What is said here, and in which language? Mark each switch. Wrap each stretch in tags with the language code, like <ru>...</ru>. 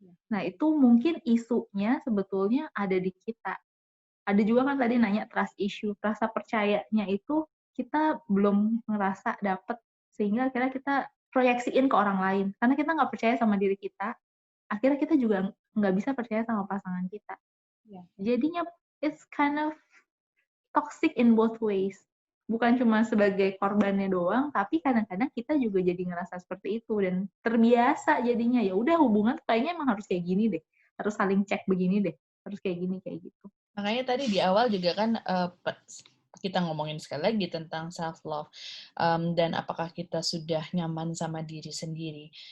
<id>Nah itu mungkin isunya sebetulnya ada di kita. Ada juga kan tadi nanya trust issue, rasa percayanya itu kita belum ngerasa dapet, sehingga akhirnya kita proyeksiin ke orang lain. Karena kita nggak percaya sama diri kita, akhirnya kita juga nggak bisa percaya sama pasangan kita.</id> <en>Yeah.</en> <id>Jadinya</id> <en>it's kind of toxic in both ways.</en> <id>Bukan cuma sebagai korbannya doang, tapi kadang-kadang kita juga jadi ngerasa seperti itu dan terbiasa jadinya. Ya udah hubungan kayaknya emang harus kayak gini deh, harus saling cek begini deh, harus kayak gini kayak gitu. Makanya tadi di awal juga kan kita ngomongin sekali lagi tentang self-love dan apakah kita sudah nyaman sama diri sendiri.</id>